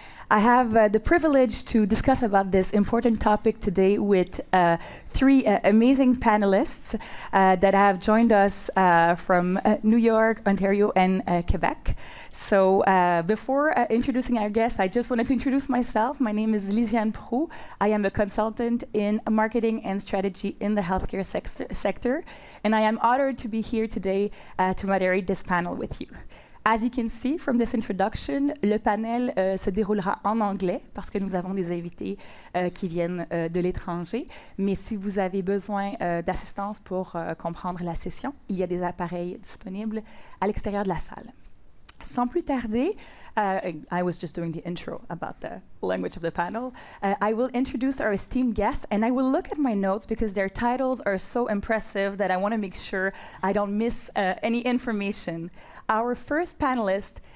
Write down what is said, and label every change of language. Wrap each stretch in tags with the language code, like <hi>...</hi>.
<en>I have the privilege to discuss about this important topic today with three amazing panelists that have joined us from New York, Ontario, and Quebec. So before introducing our guests, I just wanted to introduce myself. My name is Lysiane Proulx. I am a consultant in marketing and strategy in the healthcare sector, and I am honored to be here today to moderate this panel with you. As you can see from this introduction,</en> <fr>le panel se déroulera en anglais parce que nous avons des invités qui viennent de l'étranger. Mais si vous avez besoin d'assistance pour comprendre la session, il y a des appareils disponibles à l'extérieur de la salle. Sans plus tarder,</fr> <en>I was just doing the intro about the language of the panel. I will introduce our esteemed guests, and I will look at my notes because their titles are so impressive that I want to make sure I don't miss any information. Our first panelist,</en>